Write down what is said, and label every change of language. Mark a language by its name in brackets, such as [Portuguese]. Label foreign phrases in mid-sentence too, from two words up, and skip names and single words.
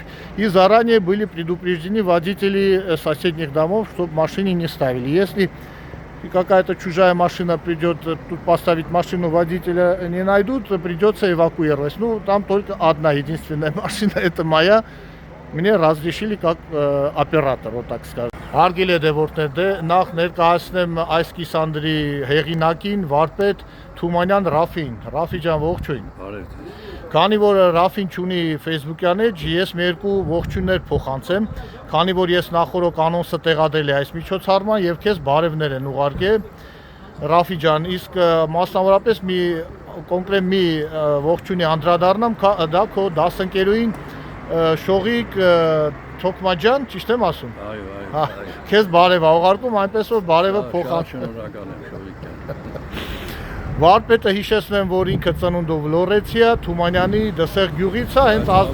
[Russian] И заранее были предупреждены водители соседних домов, чтобы машины не ставили. Если какая-то чужая машина придет, тут поставить машину водителя не найдут, придется эвакуировать. Ну, там только одна единственная машина, это моя. Мне разрешили как оператор, вот так скажем. [Armenian] Հարգելի հետևորդներ, նախ ներկայացնեմ այս կիսանդրի հեղինակին, վարպետ Թումանյան Ռաֆին։ Ռաֆի ջան, ողջույն։ Քանի որ Ռաֆին չունի Facebook-յան էջ, ես մի երկու ողջույններ փոխանցեմ, քանի որ ես նախորդ անոնսը տեղադրել եմ այս միջոցառման եւ քեզ բարևներ են ուղարկել Ռաֆի ջան, իսկ մասնավորապես մի կոնկրետ մի ողջույնի անդրադառնամ, դա քո դասընկերուին Շողիկ Թոքմաջան, ճիշտ եմ ասում։ Այո։ Քեզ բարև ա ուղարկում, այնպես որ բարևը փոխանցում։ Շնորհակալ եմ, Շողիկ ջան։ Վարպետը հիշեցնեմ, որ ինքը ծնունդով Լորեցի է, Թումանյանի Դսեղ գյուղից է, հենց